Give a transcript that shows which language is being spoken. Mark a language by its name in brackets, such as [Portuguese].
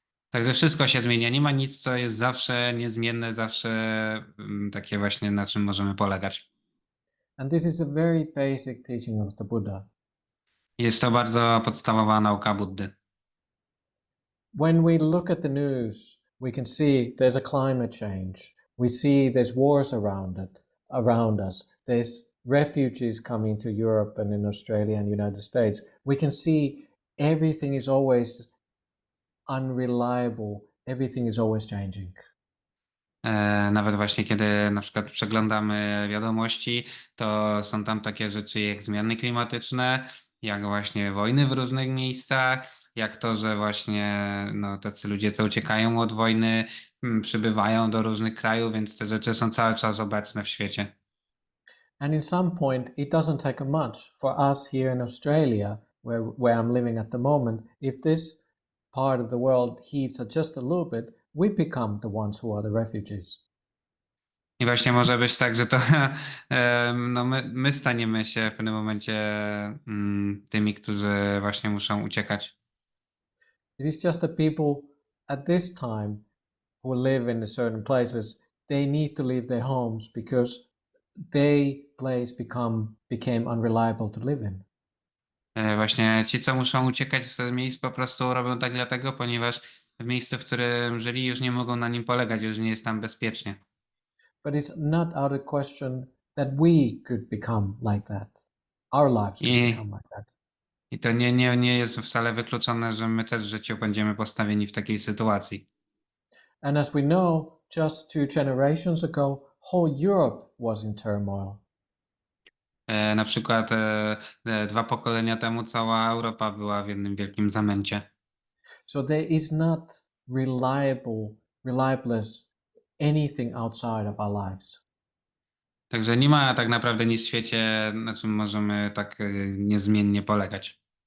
[Polish] Także wszystko się zmienia. Nie ma nic, co jest zawsze niezmienne, zawsze takie właśnie, na czym możemy polegać. [English] And this is a very basic teaching of the Buddha. [Polish] Jest to bardzo podstawowa nauka Buddy. [English] When we look at the news, we can see there's a climate change. We see there's wars around us. There's refugees coming to Europe and in Australia and United States. We can see everything is always unreliable. Everything is always changing. [Polish] Nawet właśnie kiedy na przykład przeglądamy wiadomości, to są tam takie rzeczy jak zmiany klimatyczne, jak właśnie wojny w różnych miejscach, jak to, że właśnie no, tacy ludzie, co uciekają od wojny, przybywają do różnych krajów, więc te rzeczy są cały czas obecne w świecie. [English] And in some point, it doesn't take much for us here in Australia, where I'm living at the moment. If this part of the world heats up just a little bit, we become the ones who are the refugees. [Polish] I właśnie może być tak, że to no my staniemy się w pewnym momencie tymi, którzy właśnie muszą uciekać. [English] It is just the people at this time who live in the certain places, they need to leave their homes because their place became unreliable to live in. [Polish] Właśnie ci, co muszą uciekać z miejsc, po prostu robią tak dlatego, ponieważ w miejscu, w którym żyli, już nie mogą na nim polegać, już nie jest tam bezpiecznie. [English] But it's not out of question that we could become like that. Our lives could become like that. [Polish] I to nie jest wcale wykluczone, że my też w życiu będziemy postawieni w takiej sytuacji. [English] And as we know, just 2 generations ago, whole Europe was in turmoil. [Polish] Na przykład 2 pokolenia temu cała Europa była w jednym wielkim zamęcie. [English] So there is not reliable reliable as anything outside of our lives. [Polish] Także nie ma tak naprawdę nic w świecie, na czym możemy tak niezmiennie polegać.